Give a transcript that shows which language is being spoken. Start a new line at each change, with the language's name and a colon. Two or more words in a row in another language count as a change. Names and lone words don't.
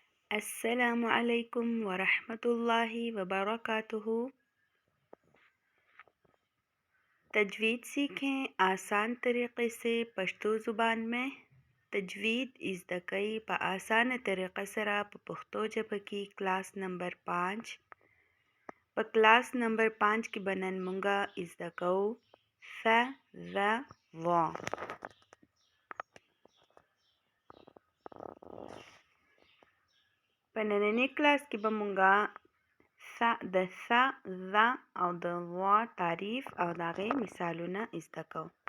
Arabic: السلام علیکم ورحمۃ اللہ وبرکاتہ۔
Urdu: تجوید سیکھیں آسان طریقے سے پشتو زبان میں۔
Pashto: تجوید زده کئ په آسانه طریقه سره په پښتو ژبه کې
English: class number
Pashto: 5 په
English: class number
Pashto: 5 کې به نن مونږه زده کوو ث ذ ظ. په نننۍ کلاس کې به مونږه د ث ذ او د ظ تعریف او د هغې مثالونه زده کوو.